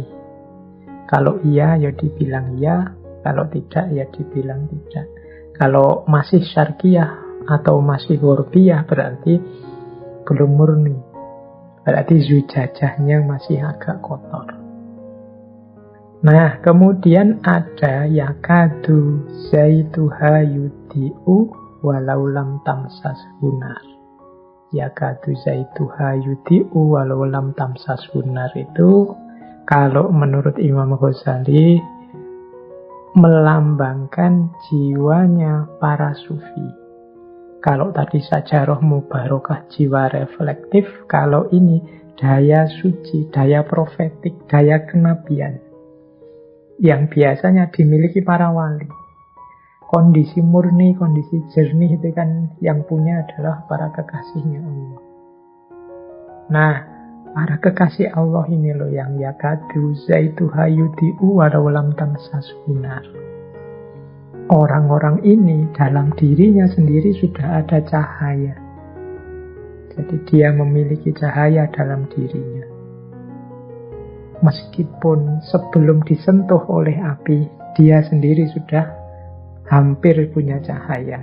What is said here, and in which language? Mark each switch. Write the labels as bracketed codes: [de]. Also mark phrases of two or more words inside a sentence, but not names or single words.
[id] Kalau iya ya dibilang iya, kalau tidak ya dibilang tidak. Kalau masih syarqiyah atau masih ghurbiyah berarti belum murni. Berarti zujajahnya masih agak kotor. Nah, kemudian ada [ar] يكاد زيتها يضيء ولو لم تمسسه نار. يكاد زيتها يضيء ولو لم تمسسه نار [id] itu kalau menurut Imam Ghazali melambangkan jiwanya para sufi. Kalau tadi [ar] شجرة مباركة, [id] jiwa reflektif, kalau ini daya suci, daya profetik, daya kenabian yang biasanya dimiliki para wali. Kondisi murni, kondisi jernih itu kan yang punya adalah para kekasihnya Allah. Nah, para kekasih Allah ini loh yang [ar] يكاد زيتها يضيء ولو لم تمسسه نار. [id] Orang-orang ini dalam dirinya sendiri sudah ada cahaya. Jadi dia memiliki cahaya dalam dirinya. Meskipun sebelum disentuh oleh api, dia sendiri sudah hampir punya cahaya.